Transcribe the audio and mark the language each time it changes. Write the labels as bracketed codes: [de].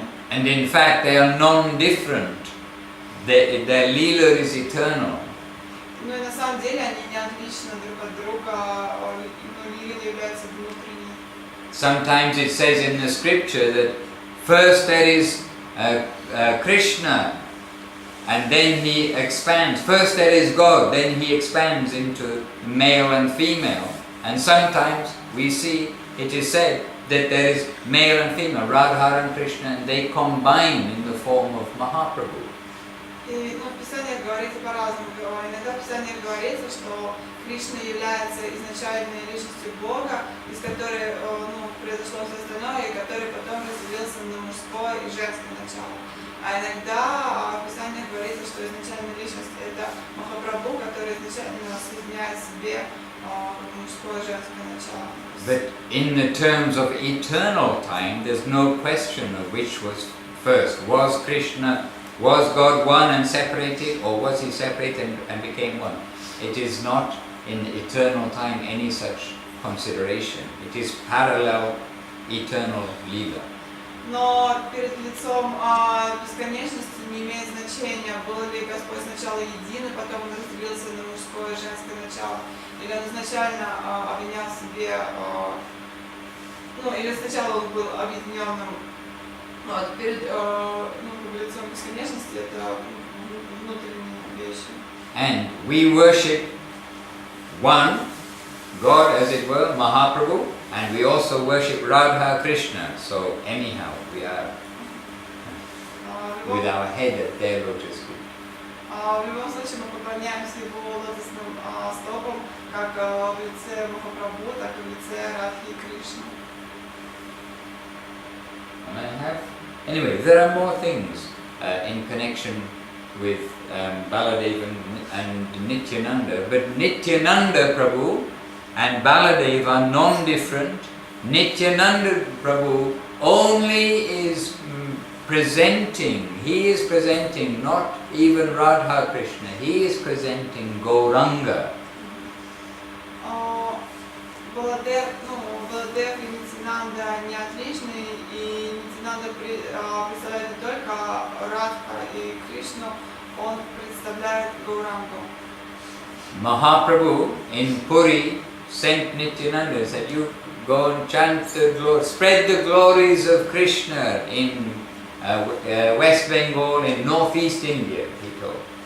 [en] And in fact, they are non-different. Their leela is eternal. [ru] Ну и на самом деле они не отличны друг от друга, лила является внутренней. [en] Sometimes it says in the scripture that first there is Krishna, and then he expands. First there is God, then he expands into male and female. And sometimes we see it is said that there is male and female, Radha and Krishna, and they combine in the form of Mahaprabhu. [ru] И в Писании говорится по-разному. Иногда в Писании говорится, что Кришна является изначальной личностью Бога, из которой произошло все остальное, и который потом разделился на мужское и женское начало. А иногда в Писании говорится, что изначальная личность это Махапрабху, который изначально соединяет в себе мужское и женское начало. [en] But in the terms of eternal time, there's no question of which was first. Was God one and separated, or was he separated and became one? It is not in eternal time any such consideration. It is parallel eternal leela. [ru] Но перед лицом бесконечности не имеет значения, был ли Господь сначала един, и потом он разделился на мужское и женское начало, или он изначально объединял в себе, или сначала он был объединенным. Перед лицом бесконечности это внутренние вещи. [en] And we worship one God, as it were, Mahaprabhu, and we also worship Radha Krishna. So anyhow, we are with our head at their lotus feet. [ru] В любом случае мы поклоняемся его лотосным стопам, как в лице Махапрабху, так и в лице Радхи и Кришны. [en] And I have, anyway, there are more things in connection with Baladeva and Nityananda, but Nityananda Prabhu and Baladeva are non-different. Nityananda Prabhu only is presenting, he is presenting not even Radha Krishna, he is presenting Gauranga. [ru] Баладев и Нитянанда не отличны, и Нитянанда представляет не только Радха и Кришну, он представляет Gauranga. [en] Mahaprabhu in Puri sent Nityananda and said, you go and chant the glory, spread the glories of Krishna in West Bengal, in northeast India, he told.